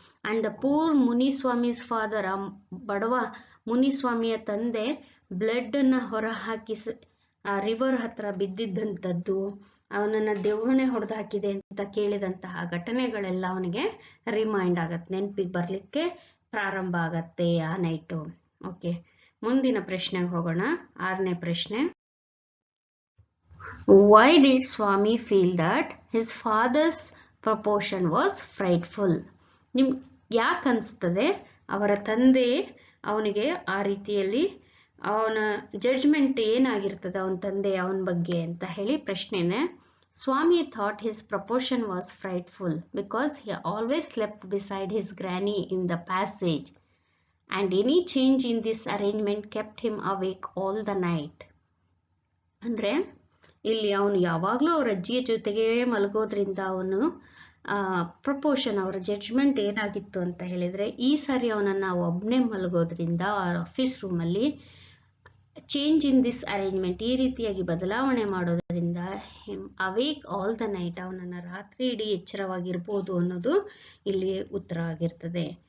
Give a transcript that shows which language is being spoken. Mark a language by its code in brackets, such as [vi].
[en] and the poor Muniswamy's father, [kn] ಆ ಬಡವ ಮುನಿಸ್ವಾಮಿಯ ತಂದೆ ಬ್ಲಡ್ ಅನ್ನ ಹೊರ ಹಾಕಿ ಆ ರಿವರ್ ಹತ್ರ ಬಿದ್ದಿದ್ದಂಥದ್ದು, ಅವನನ್ನ ದೆವ್ವನೆ ಹೊಡೆದು ಹಾಕಿದೆ ಅಂತ ಕೇಳಿದಂತಹ ಘಟನೆಗಳೆಲ್ಲ ಅವನಿಗೆ ರಿಮೈಂಡ್ ಆಗತ್ತೆ, ನೆನಪಿಗೆ ಬರ್ಲಿಕ್ಕೆ ಪ್ರಾರಂಭ ಆಗತ್ತೆ ಆ ನೈಟು. ಓಕೆ, ಮುಂದಿನ ಪ್ರಶ್ನೆಗೆ ಹೋಗೋಣ. 6ನೇ ಪ್ರಶ್ನೆ. [en] Why did Swami feel that his father's proportion was frightful? [kn] ನಿಮ್ಗೆ ಯಾಕೆ ಅನಿಸ್ತದೆ ಅವರ ತಂದೆ ಅವನಿಗೆ ಆ ರೀತಿಯಲ್ಲಿ ಅವನ ಜಡ್ಜ್ಮೆಂಟ್ ಏನಾಗಿರ್ತದೆ ಅವನ ತಂದೆ ಅವನ ಬಗ್ಗೆ ಅಂತ ಹೇಳಿ ಪ್ರಶ್ನೆನೆ. [en] Swami thought his proportion was frightful because he always slept beside his granny in the passage and any change in this arrangement kept him awake all the night. [kn] ಅಂದ್ರೆ ಇಲ್ಲಿ ಅವನು ಯಾವಾಗಲೂ ಅವ್ರ ಅಜ್ಜಿಯ ಜೊತೆಗೆ ಮಲಗೋದ್ರಿಂದ ಅವನು ಪ್ರಪೋರ್ಷನ್ ಅವರ ಜಡ್ಜ್ಮೆಂಟ್ ಏನಾಗಿತ್ತು ಅಂತ ಹೇಳಿದರೆ, ಈ ಸಾರಿ ಅವನನ್ನು ಒಬ್ಬನೇ ಮಲಗೋದ್ರಿಂದ ಆಫೀಸ್ ರೂಮಲ್ಲಿ [en] change in this arrangement [kn] ಈ ರೀತಿಯಾಗಿ ಬದಲಾವಣೆ ಮಾಡೋದ್ರಿಂದ [en] awake all the night [kn] ಅವನನ್ನು ರಾತ್ರಿ ಇಡೀ ಎಚ್ಚರವಾಗಿರ್ಬೋದು ಅನ್ನೋದು ಇಲ್ಲಿ ಉತ್ತರ ಆಗಿರ್ತದೆ.